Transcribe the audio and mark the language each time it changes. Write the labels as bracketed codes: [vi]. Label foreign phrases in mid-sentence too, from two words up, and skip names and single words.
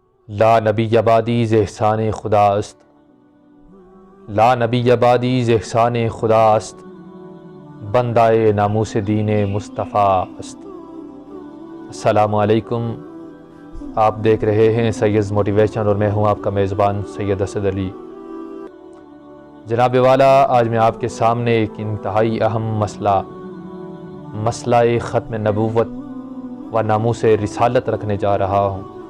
[fa] لا نبی بعدی ز احسان خدا است، لا نبی بعدی ز احسان خدا است، بندائے ناموس دین مصطفیٰ است۔ [ur] السلام علیکم، آپ دیکھ رہے ہیں سید موٹیویشن اور میں ہوں آپ کا میزبان سید اسد علی۔ جناب والا، آج میں آپ کے سامنے ایک انتہائی اہم مسئلہ ختم نبوت و ناموس رسالت رکھنے جا رہا ہوں۔